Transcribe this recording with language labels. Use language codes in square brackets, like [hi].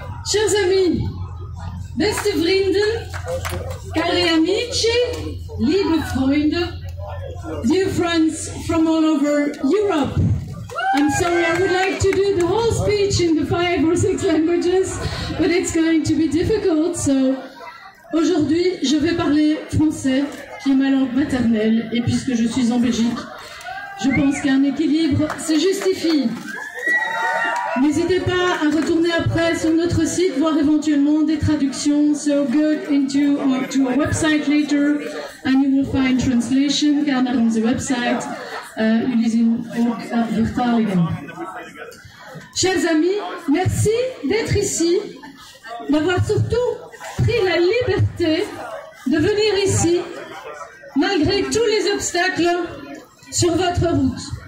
[fr] Chers amis, [nl] beste vrienden, [it] cari amici, [de] liebe Freunde, [en] dear friends from all over Europe. I'm sorry I speech in the 5 or 6 languages, but it's going to be difficult. [fr] So, aujourd'hui, je vais parler français, qui est ma langue maternelle, et puisque je suis en Belgique, je pense qu'un équilibre se justifie. N'hésitez pas à retourner après sur notre site, voir éventuellement des traductions. [en] So go into our website later and you will find translation. [nl] Ga naar onze website. Jullie zien ook vertalingen. [fr] Chers amis, merci d'être ici, d'avoir surtout pris la liberté de venir ici, malgré tous les obstacles sur votre route.